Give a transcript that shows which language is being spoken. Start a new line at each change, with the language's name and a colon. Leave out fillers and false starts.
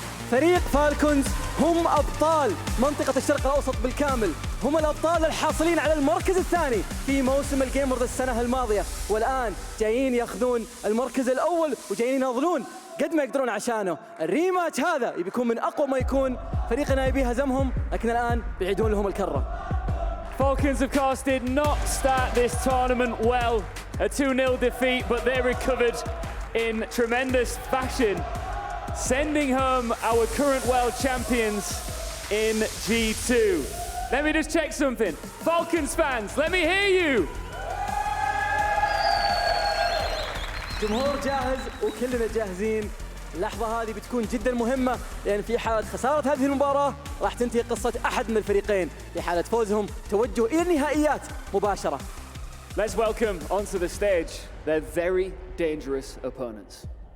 Arabic: فريق فالكونز هم أبطال منطقة الشرق الأوسط بالكامل، هم الأبطال الحاصلين على المركز الثاني في موسم الجيمرز السنة الماضية، والآن جايين ياخذون المركز الأول وجايين يناضلون قد ما يقدرون عشانه. الريماتش هذا بيكون من أقوى ما يكون. فريق NiP هزمهم، لكن الآن بيعيدون لهم الكرة.
English: Falcons, of course, did not start this tournament well. A 2-0 defeat, but they recovered in tremendous fashion, sending home our current world champions in G2. Let me just check something. Falcons fans, let me hear you.
Arabic: جمهور جاهز وكلنا جاهزين. اللحظة هذه بتكون جدا مهمة، لأن في حالة خسارة هذه المباراة راح تنتهي قصة أحد من الفريقين، في حالة فوزهم توجه إلى النهائيات مباشرة.
English: Let's welcome onto the stage their very dangerous opponents.